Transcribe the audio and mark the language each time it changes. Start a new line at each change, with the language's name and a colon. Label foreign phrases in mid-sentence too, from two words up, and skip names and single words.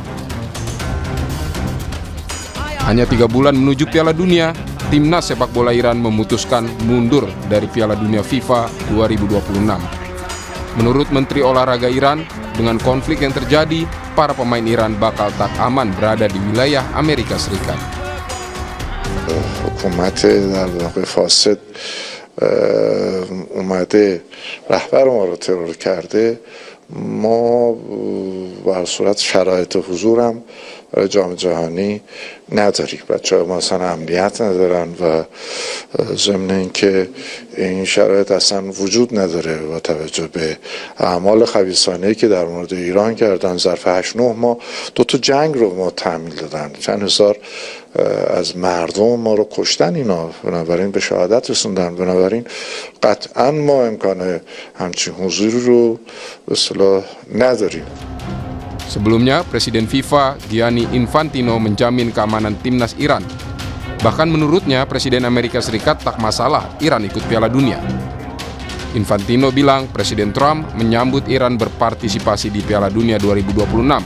Indonesian: Hanya 3 bulan menuju Piala Dunia, Timnas Sepak Bola Iran memutuskan mundur dari Piala Dunia FIFA 2026. Menurut Menteri Olahraga Iran, dengan konflik yang terjadi, para pemain Iran bakal tak aman berada di wilayah Amerika Serikat.
Persian: حکومت در واقع فاسد اومده رهبر ما رو ترور کرده. ما به هر صورت شرایط حضورم برای جام جهانی نداری. بچه‌ها ما اصلا امنیت ندارن و ضمن اینکه این شرایط اصلا وجود نداره با توجه به اعمال خبیثانه‌ای که در مورد ایران کردن. ظرف 8-9 ماه 2 تا جنگ رو ما تحمیل دادن، چند هزار از مردم ما رو کشتن اینا، بنابراین به شهادت رسوندن. بنابراین قطعا ما امکان همچین حضوری رو به اصطلاح نداریم.
Indonesian: Sebelumnya, Presiden FIFA Gianni Infantino menjamin keamanan timnas Iran. Bahkan menurutnya, Presiden Amerika Serikat tak masalah Iran ikut Piala Dunia. Infantino bilang Presiden Trump menyambut Iran berpartisipasi di Piala Dunia 2026.